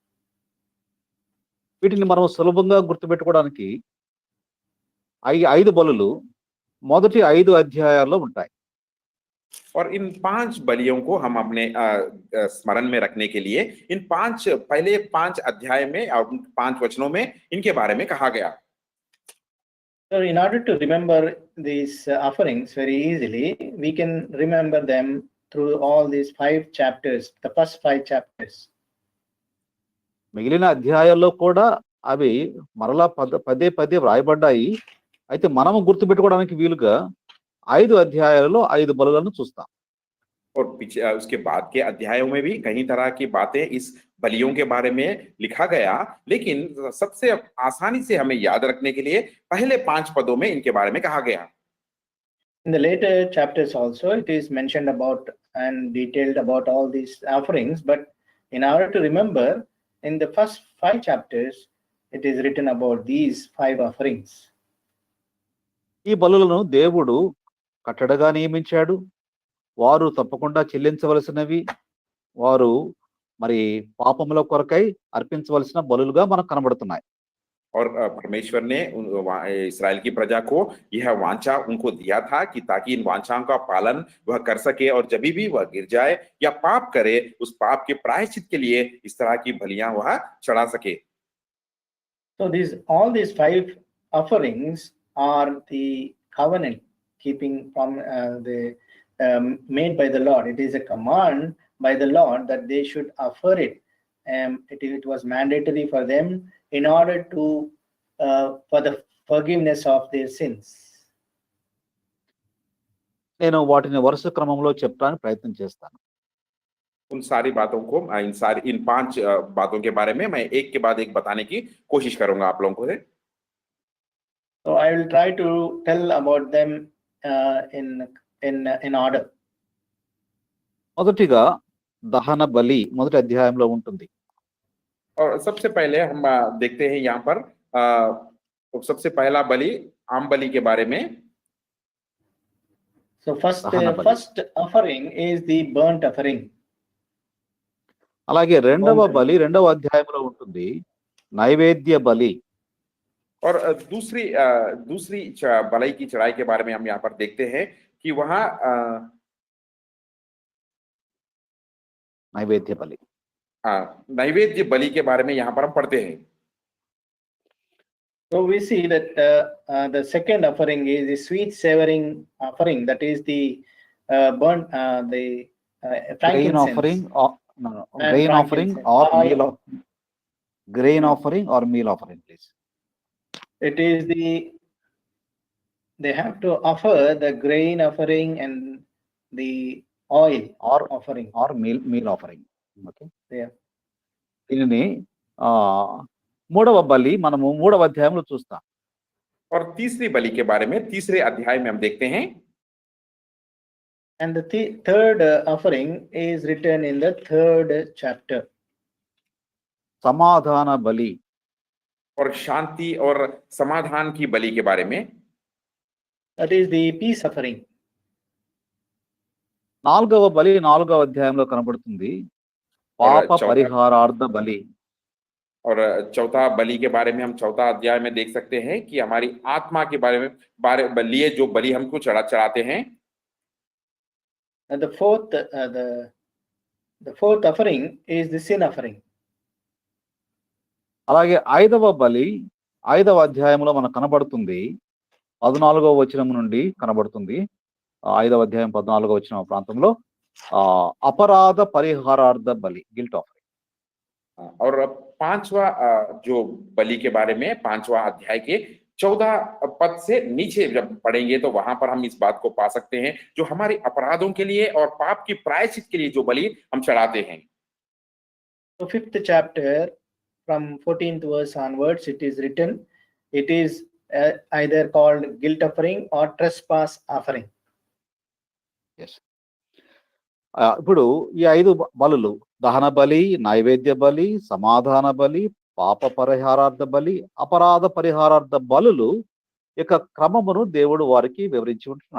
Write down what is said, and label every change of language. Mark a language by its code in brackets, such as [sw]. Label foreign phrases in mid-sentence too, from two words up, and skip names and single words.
[te] వీటిని మనం సులభంగా గుర్తుపెట్టుకోవడానికి 5 బలులు మొదటి 5 అధ్యాయాల్లో ఉంటాయి. [hi] और इन 5 बलियों को हम अपने स्मरण में रखने के लिए इन 5 पहले 5 अध्याय में और 5 वचनों में इनके बारे में कहा गया। [en] So in order to remember these offerings very easily, we can remember them through all these 5 chapters, the first 5 chapters. [te] మిగిలిన అధ్యాయాల్లో కూడా అవి మరలా పదే పదే వ్రాయబడ్డాయి. అయితే మనము గుర్తుపెట్టుకోవడానికి వీలుగా 5 అధ్యాయాలలో 5 బలులను చూస్తాం. [hi] और उसके बाद के अध्यायों में भी कई तरह की बातें इस बलियों के बारे में लिखा गया, लेकिन सबसे आसानी से हमें याद रखने के लिए पहले 5 पदों में इनके बारे में कहा गया। [en] In the later chapters also, it is mentioned about and detailed about all these offerings, but in order to remember, in the first 5 chapters, it is written about these 5 offerings. [te] ఈ బలులను దేవుడు కట్టడగా నియమించాడు. వారు తప్పకుండా చెల్లించవలసినవి, వారు మరి పాపముల కొరకై అర్పించవలసిన బలులుగా మనకు కనబడుతున్నాయి. [hi] और परमेश्वर ने इस्राएल की प्रजा को यह वांछा उनको दिया था कि ताकि इन वांछाओं का पालन वह कर सके और जब भी वह गिर जाए या पाप करे उस पाप के प्रायश्चित के लिए इस तरह की बलियां वह चढ़ा सके। [en] So all these 5 offerings are the covenant keeping from the made by the Lord. It is a command by the Lord that they should offer it. It was mandatory for them in order to for the forgiveness of their sins. [te] నేను వాటిని వరుస క్రమంలో చెప్పడానికి ప్రయత్నం చేస్తాను. [hi] उन सारी बातों को इन 5 बातों के बारे में मैं एक के बाद एक बताने की कोशिश करूंगा आप लोगों को। [en] So I will try to tell about them in order. [te] మొదటిగా దహన బలి మొదటి అధ్యాయంలో ఉంటుంది. [hi] और सबसे पहले हम देखते हैं यहाँ पर सबसे पहला बलि आम बलि के बारे में। [en] So first offering is the burnt offering. [te] అలాగే రెండవ బలి రెండవ అధ్యాయంలో ఉంటుంది నైవేద్య బలి. [hi] और दूसरी बलि की चढ़ाई के बारे में हम यहाँ पर देखते हैं कि वहां [te] నైవేద్య బలి. [hi] नैवेद्य बलि के बारे में यहाँ पर हम पढ़ते हैं. [en] So we see that the second offering is the sweet savoring offering, that is the burnt the grain frankincense. offering or no, And grain offering frankincense. or Oil. meal of grain offering or meal offering, please. It is they have to offer the grain offering and the oil or offering. meal offering. ఓకే, Yeah. [te] దీనిని మూడవ బలి మనము మూడవ అధ్యాయంలో చూస్తాం. [hi] और तीसरी बलि के बारे में तीसरे अध्याय में हम देखते हैं. [en] And the third offering is written in the third chapter. [te] సమాధాన బలి. [hi] और शांति और समाधान की बलि के बारे में. [en] That is the peace offering. [te] నాలుగవ బలి నాలుగవ అధ్యాయంలో కనబడుతుంది పాప పరిహారార్థ బలి. [hi] और चौथा बलि के बारे में हम चौथा अध्याय में देख सकते हैं कि हमारी आत्मा के बारे में लिए जो बलि हमको चढ़ाते हैं. [en] And the fourth offering is the sin offering. [te] అలాగే ఐదవ బలి ఐదవ అధ్యాయంలో మనకు కనబడుతుంది 14వ వచనం నుండి కనబడుతుంది. 5వ అధ్యాయం 14వ వచనం ప్రాంతంలో అపరాధ పరిహారార్థ బలి, [en] guilt offering. [hi] और पांचवा जो बलि के बारे में पांचवा अध्याय के 14 पद से नीचे जब पढ़ेंगे तो वहां पर हम इस बात को पा सकते हैं जो हमारे अपराधों के लिए और पाप की प्रायश्चित के लिए जो बलि हम चढ़ाते हैं. [en] So fifth chapter from 14th verse onwards it is written, it is either called guilt offering or trespass offering. Yes. [te] ఇప్పుడు ఈ 5 బలులు దహన బలి, నైవేద్య బలి, సమాధాన బలి, పాప పరిహారార్థ బలి, అపరాధ పరిహారార్థ బలులు యొక్క క్రమమును దేవుడు వారికి వివరించి ఉంటున్నాడు.